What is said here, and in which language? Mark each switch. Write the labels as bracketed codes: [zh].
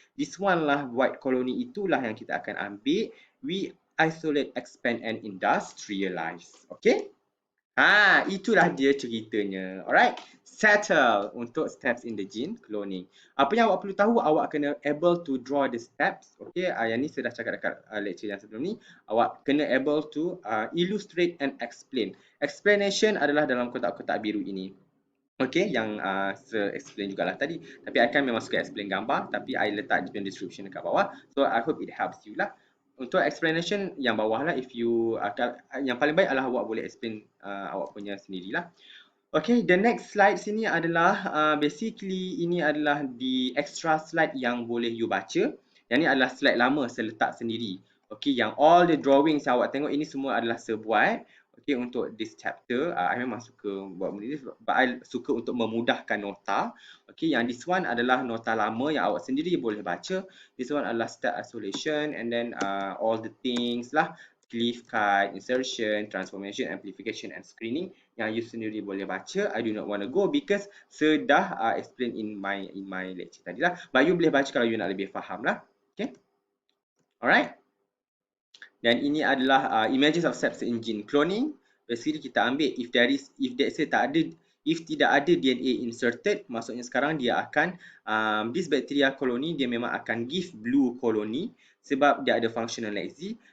[en] This one lah white colony, [ms] itulah yang kita akan ambil. [en] We isolate, expand and industrialize. Okay? [ms] Itulah dia ceritanya. [en] Alright? Settle untuk steps in the gene cloning. [ms] Apa yang awak perlu tahu, awak kena [en] able to draw the steps. [ms] Okay? Yang ni saya dah cakap dekat lecture yang sebelum ni. Awak kena [en] able to illustrate and explain. [ms] Explanation adalah dalam kotak-kotak biru ini. Okay, yang saya explain jugalah tadi. Tapi I kan memang suka explain gambar, tapi I letak di description dekat bawah. [en] So I hope it helps you [ms] lah. Untuk explanation yang bawah lah, if you yang paling baik adalah awak boleh explain awak punya sendirilah. [en] Okay, the next slide [ms] sini adalah [en] basically ini adalah the extra slide [ms] yang boleh [en] you baca. [ms] Yang ni adalah slide lama saya letak sendiri. Okay, yang all the drawings yang awak tengok ini semua adalah saya buat. Okay, untuk [en] this chapter, [ms] I memang suka buat benda ni sebab I suka untuk memudahkan nota. Okay, yang this one adalah nota lama yang awak sendiri boleh baca. [en] This one adalah step isolation and then all the things lah. Cleave, kite, insertion, transformation, amplification and screening [ms] yang you sendiri boleh baca. [en] I do not want to go because [ms] sudah explain [en] in my lecture tadi lah. [ms] But you boleh baca kalau you nak lebih faham lah. Okay. Alright. Dan ini adalah [en] images of steps in gene cloning. [ms] Basically kita ambil if tidak ada DNA inserted, maksudnya sekarang dia akan [en] this bacteria colony [ms] dia memang akan [en] give blue colony [ms] sebab dia ada functional lysis.